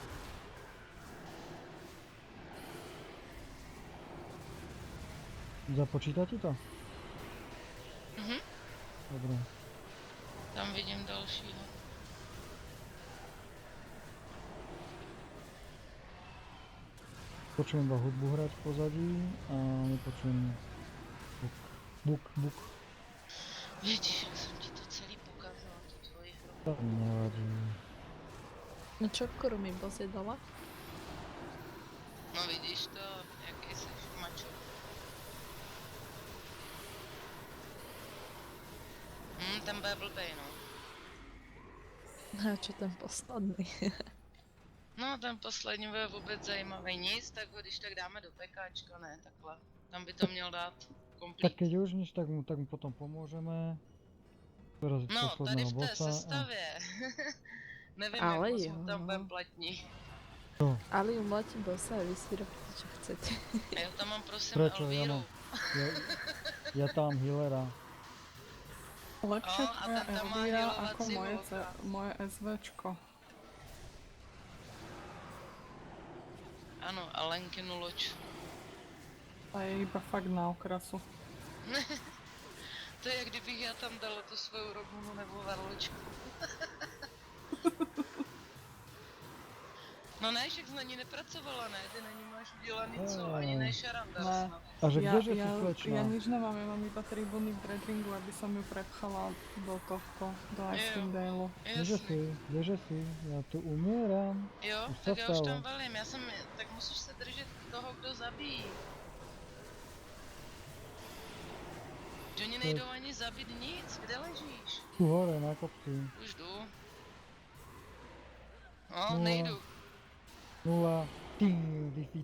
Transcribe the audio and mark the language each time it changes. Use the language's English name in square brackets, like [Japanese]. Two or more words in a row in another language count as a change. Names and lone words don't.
[Slovak] Započíta ti to? Mhm. Dobre. [Czech] Tam vidím dalšího. [Slovak] Počujem iba hudbu hrať v pozadí a nepočujem buk. [Czech] Vidíš, jak jsem ti to celý pokazala, tu tvoji hru. To mi nevadí. [Slovak] No čo, Kurumi, boss je dole? [Czech] No vidíš to, jaký jsi mačo. Ten bude blbej, no. [Slovak] A čo ten posledný? [Czech] No, ten poslední bude vůbec zajímavý. Nic, tak ho když tak dáme do pekáčka, ne, takhle. Tam by to měl dát Tak komplít. [Slovak] keď už nič, tak mu potom pomôžeme. Doraziť [Czech] No, tady [Slovak] posledného [Czech] v té [Slovak] bossa. [Czech] sestavě. Nevím, Ale jak moc jo. mu tam budem platní. [Slovak] Ale umletí bossa a vy si robíte, čo chcete. [Czech] A já tam mám prosím [Slovak] Prečo? [Czech] Elvíru. [Slovak] Ja tam healera. Lepšie a tvoja [Czech] ten tam má [Slovak] Elvíra healovací ako moje, volka. moje SVčko. [Czech] Ano, a Lenkinu loď. [Slovak] A je iba fakt na okrasu. [Czech] To je, jak kdybych já tam dala tu svou Robunu nebo Varločku. No ne, však na ní nepracovala, ne? Ty na ní máš udělaný co? Ani ne šarandar Ne. snad. A že [Slovak] Ja, kdeže si ja, slečna? ja nič nemám, ja mám iba tribuny v Dreadringu, aby som ju prepchala do tohto, do Icewind Daleu. Kdeže si? Ja tu umieram. [Czech] Jo, [Slovak] Už sa [Czech] tak já už [Slovak] stalo. [Czech] tam valím, tak musíš se držet toho, kdo zabíjí. Že oni nejdou ani zabít nic, kde ležíš? [Slovak] Tu hore na kopci. [Czech] Už jdu. No, No. nejdu. 0. Defeated.